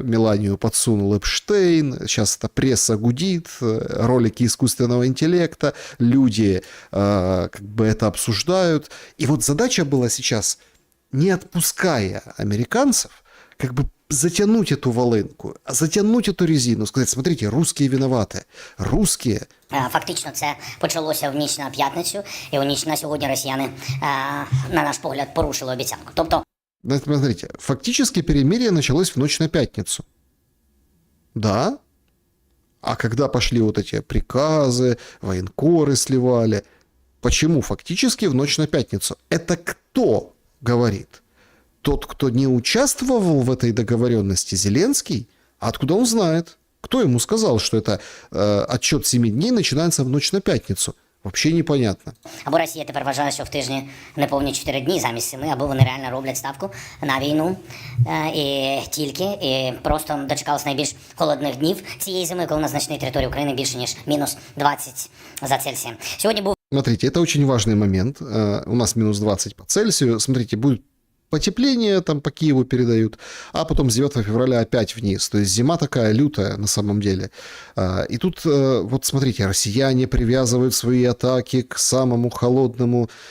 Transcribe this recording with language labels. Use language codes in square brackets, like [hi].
[ru] Меланию подсунул Эпштейн. Сейчас эта пресса гудит, ролики искусственного интеллекта, люди как бы это обсуждают. И вот задача была сейчас, не отпуская американцев, как бы затянуть эту волынку, затянуть эту резину, сказать, смотрите, русские виноваты. Русские. [uk] Фактично це почалося в ніч на п'ятницю, і у ніч на сьогодні росіяни, на наш погляд, порушили обіцянку. Тобто... [ru] Смотрите, фактически перемирие началось в ночь на пятницу. Да? А когда пошли вот эти приказы, военкоры сливали, почему фактически в ночь на пятницу? Это кто говорит? Тот, кто не участвовал в этой договоренности, Зеленский? А откуда он знает? Кто ему сказал, что это отчет 7 дней начинается в ночь на пятницу? Вообще непонятно. [uk] Або Росія тепер вважає, що в тижні неповні 4 дні замість 7, або вони реально роблять ставку на війну. І просто дочекалися найбільш холодних днів цієї зими, коли на значній території України більше, ніж мінус 20 за Цельсієм. Сьогодні був... [ru] Смотрите, это очень важный момент. У нас минус 20 по Цельсию. Смотрите, будет потепление, там по Киеву передают, а потом с 9 февраля опять вниз. То есть зима такая лютая на самом деле. И тут, вот смотрите, россияне привязывают свои атаки к самому холодному.